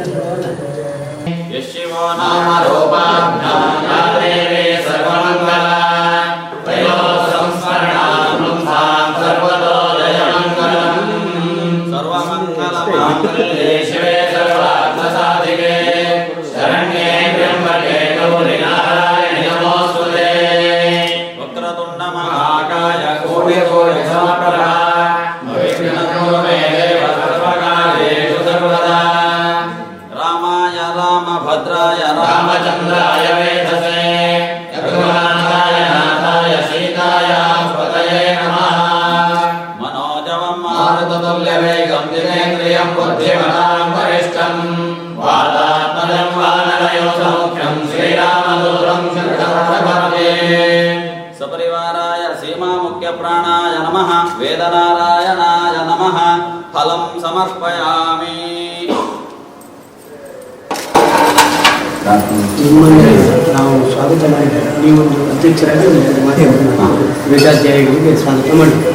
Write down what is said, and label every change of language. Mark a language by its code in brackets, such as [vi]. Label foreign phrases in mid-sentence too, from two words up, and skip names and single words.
[sa] ಶಿವೋ ನಾಮ ರೂಪಾಭ್ಯಾಂ ಯಾ ದೇವಿ ಸರ್ವಮಂಗಲ ತ್ರಯೋ ಸಂಸ್ಮರಣಾಂ ಸರ್ವದೋ ಜಯಮಂಗಲಂ ಸರ್ವಮಂಗಲ ಮಾಂಗಲ್ಯೆ ಶಿವೆ ಸರ್ವಾರ್ಥ ಸಾಧಿಕೆ ಶರಣ್ಯೇ ತ್ರ್ಯಂಬಕೆ ಗೌರಿ ನಾರಾಯಣಿ ನಮೋಸ್ತುತೆ. ವಕ್ರತುಂಡ ಮಹಾಕಾಯ ಕೋಟಿ ಸಮಪ್ರಭಾ ವಿಘ್ನಕುರು ಮೇ ದೇವ ಸರ್ವಕಾರ್ಯೇಷು ಸರ್ವದಾ. ರಾಮಾಯ ರಾಮಭದ್ರಾಯ ರಾಮಚಂದ್ರಾಯ ವೇಧಸೇ ರಘುನಾಥಾಯ ನಾಥಾಯ ಸೀತಾಯ ಪತಯೇ ನಮಃ. मनोजवं मारुततुल्यवेगं जितेन्द्रियं बुद्धिमतां वरिष्ठं वातात्मजं वानरयोधमुख्यं श्रीरामदूतं शरणमभजे. सपरिवाराय सीमामुख्यप्राणाय नमः. वेदनारायणाय नमः. फलं समर्पयामि. [kn] ನಿಮ್ಮನ್ನು ನಾವು ಸ್ವಾಗತ ಮಾಡಿದ್ದೇವೆ. ನೀವೊಂದು ಅಧ್ಯಕ್ಷರಾಗಿ ಒಂದು ಮಾಧ್ಯಮ ವೇದಾಧ್ಯಾಯಿಗಳಿಗೆ ಸ್ವಾಗತ ಮಾಡಿದ್ದೇವೆ.